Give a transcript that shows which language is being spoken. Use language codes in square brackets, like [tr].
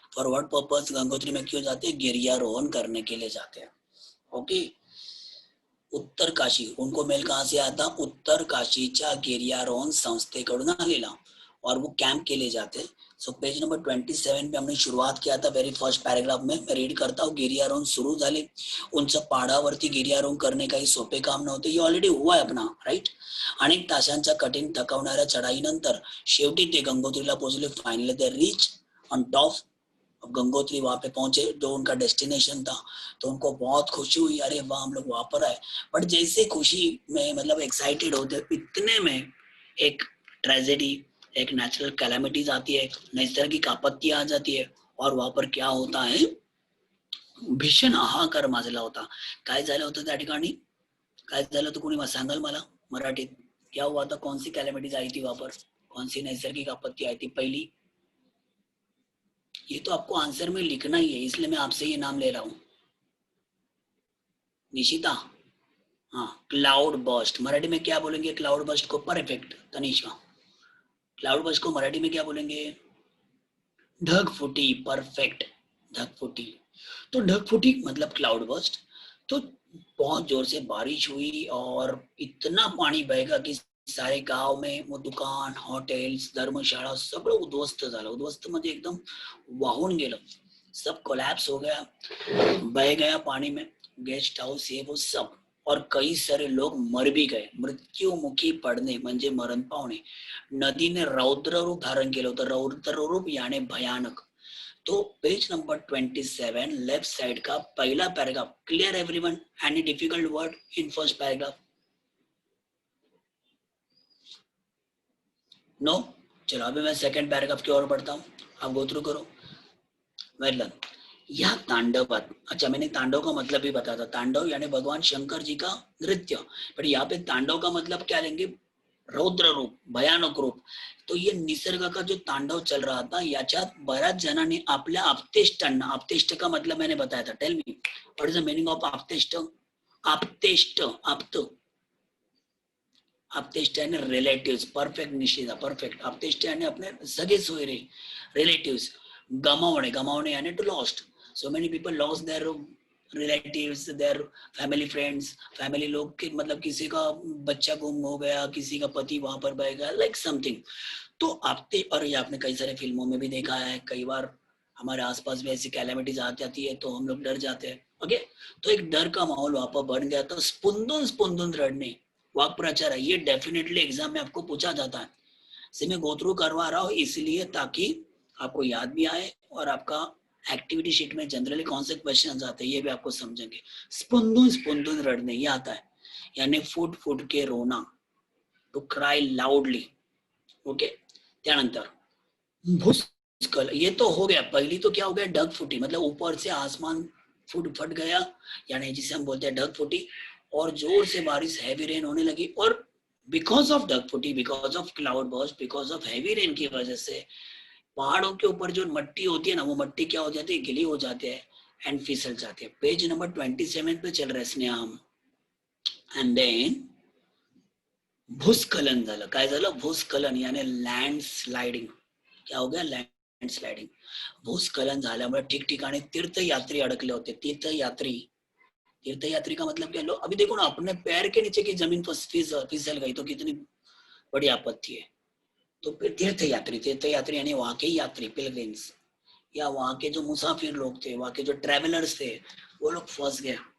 [en] for what purpose [hi] Gangotri में क्यों जाते? गिर्यारोहण करने के लिए जाते हैं. ओके, उत्तर काशी, उनको मेल कहाँ से आता? [mr] उत्तर काशीच्या गिर्यारोहण संस्थेकडून आलेला, [hi] और वो कैंप के लिए जाते. सो पेज नंबर 27 पे हमने शुरुआत किया था, [en] very first paragraph [hi] में मैं रीड करता हूँ. [mr] गिर्यारोहण सुरू झाले. उंच पहाडावरती गिर्यारोहण करणे काही सोपे काम नव्हते, हे [hi] ऑलरेडी हुआ है अपना, राइट? [mr] अनेक तासांच्या कठीण थकवणाऱ्या चढाईनंतर शेवटी ते गंगोत्रीला पोहोचले. [en] Finally they reach on top Gangotri. [hi] वहां पे पहुंचे, जो उनका डेस्टिनेशन था, तो उनको बहुत खुशी हुई, अरे वाह हम लोग वहां पर आए. बट जैसे खुशी में, मतलब एक्साइटेड होते, इतने में एक ट्रेजेडी, एक नेचुरल कैलामिटीज आती है, नैसर्गिक आपत्ति आ जाती है. और वहां पर क्या होता है? [mr] भीषण हाहाकार माजला होता. काय झालं होतं त्या ठिकाणी? काय झालं होतं, कोणी सांगाल मला मराठीत? [hi] क्या हुआ था? कौन सी कैलामिटीज आई थी वहां पर? कौन सी नैसर्गिक आपत्ति आई थी पहली? ये तो आपको आंसर में लिखना ही है, इसलिए मैं आपसे ये नाम ले रहा हूँ. निशिता, हाँ, क्लाउड बस्ट. मराठी में क्या बोलेंगे क्लाउड बस्ट को? परफेक्ट. तनिषा, क्लाउड बस्ट को मराठी में क्या बोलेंगे? ढगफुटी. परफेक्ट, ढगफुटी. तो ढगफुटी मतलब क्लाउड बस्ट. तो बहुत जोर से बारिश हुई और इतना पाणी बहेगा की सारे गाव में, वो दुकान, हॉटेल्स, [mr] धर्मशाळा सगळं उद्ध्वस्त झालं. उद्ध्वस्त म्हणजे एकदम वाहून गेलं, [hi] सब कोलैप्स हो गया, बह गया पानी में. गेस्ट हाउस ये वो सब, और कई सारे लोग मर भी गए, [mr] मृत्युमुखी पडणे म्हणजे मरण पावणे. नदीने रौद्र रूप धारण केलं होतं. [hi] रौद्र रूप यानी भयानक. तो पेज नंबर 27 लेफ्ट साइड का पहला paragraph. [en] Clear everyone? Any difficult word in first paragraph? [hi] No? चलो अभी मैं सेकंड पैराग्राफ की ओर बढ़ता हूँ, आप गो थ्रू करो. वेल, यह तांडवात, अच्छा मैंने तांडव का मतलब भी बताया था. तांडव यानी भगवान शंकर जी का नृत्य. पर यहाँ पे तांडव का मतलब क्या लेंगे? रौद्र रूप, भयानक रूप. तो ये निसर्ग का जो तांडव चल रहा था, [mr] याच्यात बऱ्याच जणांनी आपल्या आप्तेष्टांना, [hi] आप्तेष्ट का मतलब मैंने बताया था. [en] Tell me what is the meaning of आप्तेष्ट? [hi] आप्तेष्ट, आप्त, आप्तेष्ट यानी रिलेटिव्स. [en] Perfect Nishita, perfect. [hi] आप्तेष्ट यानी अपने सगे सोयरे, रिलेटिव्स. गमावणे, गमावणे यानी to lost. [en] So many people lost their relatives, their family friends. [hi] Family लोग के मतलब किसी का बच्चा गुम हो गया, किसी का पति वहां पर बह गया, लाइक समथिंग. तो आपते, और ये आपने कई सारे फिल्मों में भी देखा है, कई बार हमारे आसपास भी ऐसी कैलेमिटीज आ जाती है तो हम लोग डर जाते हैं. ओके, तो एक डर का माहौल वहां पर बन गया. तो स्पुंदून स्पुंदून रड़ने, वाक प्रचार है, ये डेफिनेटली एग्जाम में आपको पूछा जाता है. से मैं गो थ्रू करवा रहा हूँ इसलिए ताकि आपको याद भी आए, और आपका एक्टिविटी शीट में जनरली कौन से क्वेश्चन आते हैं ये भी आपको समझेंगे. स्पुंदून स्पुंदून रड़ने, ये आता है, यानी फुट फुट के रोना, [en] To cry loudly. [hi] ओके, त्यानंतर भूस्खलन, ये तो हो गया. पहिली तो क्या हो गया, ढगफुटी, मतलब ऊपर से आसमान फट गया, यानी जिसे हम बोलते हैं ढगफुटी, और जोर से बारिश, हैवी रेन होने लगी. और because of ढगफुटी, because of cloud burst, because of heavy rain की वजह से पहाड़ों के ऊपर जो मट्टी होती है ना, वो मट्टी क्या हो जाती है, गिली हो जाती है एंड फिसल जाती है. पेज नंबर 27 पे चल रहे स्नेहा हम. एंड देन [mr] भूस्खलन झालं. काय झालं, भूस्खलन यानी लँडस्लाइडिंग. [hi] क्या हो गया, लँडस्लाइडिंग. [mr] भूस्खलन झाल्यामुळे ठिकठिकाणी तीर्थयात्री अडकले होते. [hi] तीर्थयात्री, तीर्थयात्री का मतलब क्या, लो अभी देखो ना, अपने पैर के नीचे की जमीन फिसल गई तो कितनी बड़ी आपत्ति है. तो फिर तीर्थयात्री, तीर्थयात्री यानी वहां के यात्री, पिलग्रिम्स, या वहां के जो मुसाफिर लोग थे, वहां के जो ट्रॅव्हलर्स थे, वो लोग फंस गए.